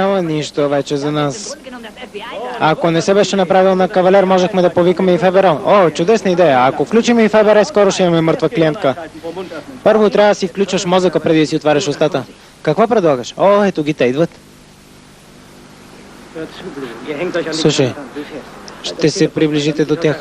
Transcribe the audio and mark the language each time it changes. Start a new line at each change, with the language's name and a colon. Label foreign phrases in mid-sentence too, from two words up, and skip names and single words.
Bulgarian: Няма нищо вече за нас.
German: genommen, das FBI da.
Bulgarian: Ако не се беше направил на кавалер, можехме да повикаме и ФБР. О, чудесна идея. Ако включим и ФБР, скоро ще имаме мъртва клиентка. Първо трябва да си включваш мозъка преди да си отваряш устата. Какво предлагаш? О, ето ги, те идват. Слушай, ще се приближите до тях.